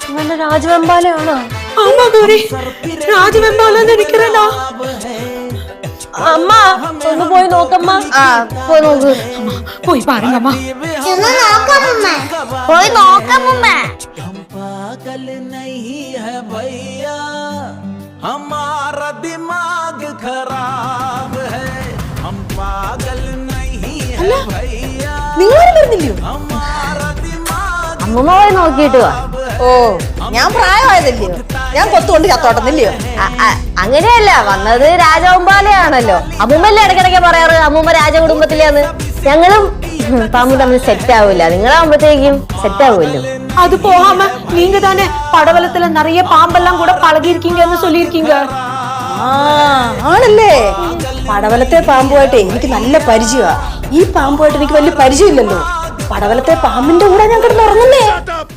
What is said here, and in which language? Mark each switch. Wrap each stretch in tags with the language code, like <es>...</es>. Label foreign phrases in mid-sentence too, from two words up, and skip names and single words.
<ml>നമ്മുടെ രാജവെമ്പാലയാണോ?</ml> <ta>ஆமா கௌரி, ராஜவெம்பால நினைக்கிறேனா?</ta> <ml>അമ്മ ഒന്ന് പോയി നോക്കമ്മ. പോയി നോക്ക്. പോയി പാരുங்க അമ്മ. പോയി നോക്കമ്മ.</ml> <hi>पागल नहीं है भैया, हमारा दिमाग खराब है. हम पागल नहीं है भैया, हमारा दिमाग.</hi> <ml>അമ്മ പോയി നോക്കിയിട്ട് വാ. ഓ, ഞാൻ പ്രായമായതല്ലയോ, ഞാൻ കൊത്തുകൊണ്ട് ചത്തോട്ടെന്നില്ലയോ? അങ്ങനെയല്ല, വന്നത് രാജവെമ്പാലയാണല്ലോ. അമ്മൂമ്മല്ലേ ഇടയ്ക്കിടയ്ക്ക് പറയാറ് അമ്മൂമ്മ രാജകുടുംബത്തിലാന്ന്. ഞങ്ങളും പാമ്പും തമ്മിൽ സെറ്റ് ആവൂല, നിങ്ങളാവുമ്പത്തേക്കും സെറ്റ് ആവുമല്ലോ.</ml> <ta>அது போகாம நீங்க தானே படவலத்துல நிறைய பாம்பெல்லாம் கூட பழகி இருக்கீங்கன்னு சொல்லியிருக்கீங்க.</ta> <ml>ആണല്ലേ? പടവലത്തെ പാമ്പുമായിട്ട് എനിക്ക് നല്ല പരിചയമാ. ഈ പാമ്പുമായിട്ട് എനിക്ക് വലിയ പരിചയമില്ലല്ലോ. പടവലത്തെ പാമ്പിന്റെ കൂടെ ഞാൻ കിടന്നുറങ്ങുന്നേ.</ml>